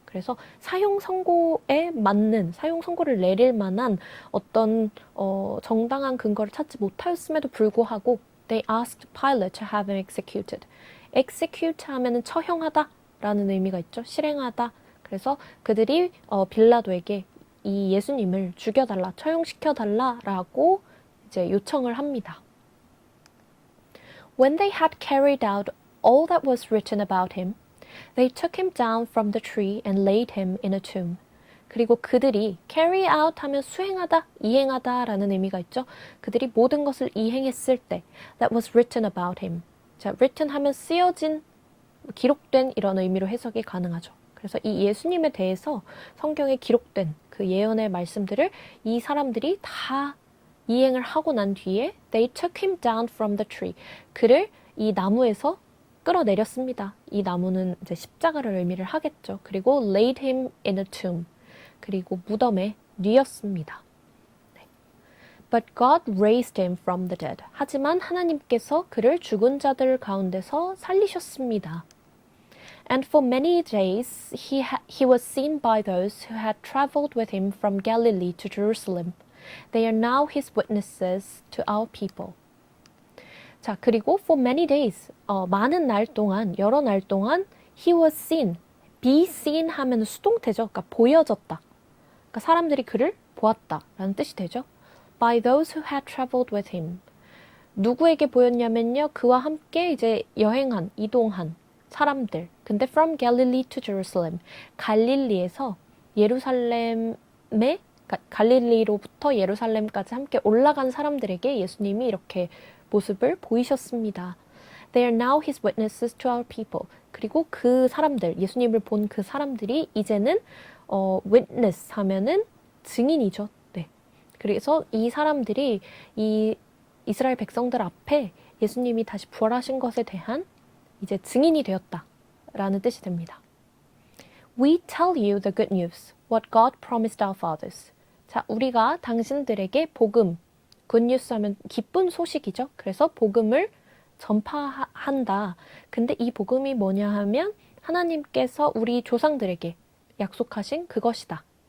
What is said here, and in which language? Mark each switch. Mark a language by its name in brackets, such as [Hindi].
[Korean] 그래서 사형 선고에 맞는, 사형 선고를 내릴 만한 어떤 정당한 근거를 찾지 못하였음에도 불구하고 [English] they asked Pilate to have him executed. [Korean] execute 하면은 처형하다 라는 의미가 있죠. 실행하다. 그래서 그들이 빌라도에게 이 예수님을 죽여달라, 처형시켜달라라고 이제 요청을 합니다. [English] When they had carried out all that was written about him, they took him down from the tree and laid him in a tomb. [Korean] 그리고 그들이 carry out 하면 수행하다, 이행하다라는 의미가 있죠. 그들이 모든 것을 이행했을 때 [English] that was written about him. [Korean] 자, written 하면 쓰여진, 기록된 이런 의미로 해석이 가능하죠. 그래서 이 예수님에 대해서 성경에 기록된 그 예언의 말씀들을 이 사람들이 다 이행을 하고 난 뒤에 [English] they took him down from the tree. [Korean] 그를 이 나무에서 끌어내렸습니다. 이 나무는 이제 십자가를 의미를 하겠죠. [English] 그리고 laid him in a tomb. [Korean] 그리고 무덤에 뉘었습니다. 네. [English] But God raised him from the dead. [Korean] 하지만 하나님께서 그를 죽은 자들 가운데서 살리셨습니다. [English] And for many days he was seen by those who had traveled with him from Galilee to Jerusalem. They are now his witnesses to our people. [Korean] 자, 그리고 [English] for many days, [Korean] 많은 날 동안, 여러 날 동안 [English] he was seen. [Korean] be seen 하면 수동태죠. 그러니까 보여졌다. 그러니까 사람들이 그를 보았다라는 뜻이 되죠. [English] by those who had traveled with him. [Korean] 누구에게 보였냐면요. 그와 함께 이제 여행한, 이동한 사람들. [English] 근데 from Galilee to Jerusalem. [Korean] 갈릴리에서 예루살렘에 갈릴리로부터 예루살렘까지 함께 올라간 사람들에게 예수님이 이렇게 모습을 보이셨습니다. [English] They are now his witnesses to our people. [Korean] 그리고 그 사람들, 예수님을 본 그 사람들이 이제는 witness 하면은 증인이죠. 네. 그래서 이 사람들이 이 이스라엘 백성들 앞에 예수님이 다시 부활하신 것에 대한 이제 증인이 되었다라는 뜻이 됩니다. [English] We tell you the good news, what God promised our fathers. [Korean] 자, 우리가 당신들에게 복음, 굿뉴스 하면 기쁜 소식이죠. 그래서 복음을 전파한다. 근데 이 복음이 뭐냐 하면 하나님께서 우리 조상들에게 약속하신 그것이다.